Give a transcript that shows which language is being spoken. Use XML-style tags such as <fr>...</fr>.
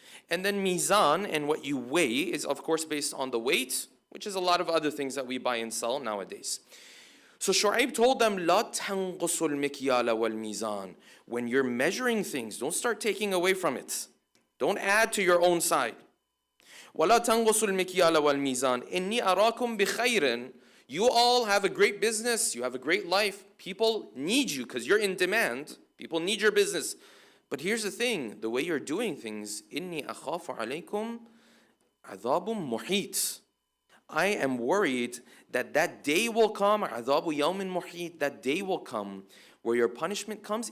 <en>And then mizan, and what you weigh, is of course based on the weight, which is a lot of other things that we buy and sell nowadays. So Shu'ayb told them,</en> <ar>لا تنقصوا المكيال والميزان.</ar> <en>When you're measuring things, don't start taking away from it. Don't add to your own side.</en> <ar>ولا تنقصوا المكيال والميزان. إني أراكم بخير.</ar> <en>You all have a great business. You have a great life. People need you because you're in demand. People need your business. But here's the thing. The way you're doing things,</en> <ar>إني أخاف عليكم عذاب محيط.</ar> <en>I am worried that that day will come,</en> <ar>عذاب يوم محيط,</ar> <en>that day will come where your punishment comes.</en>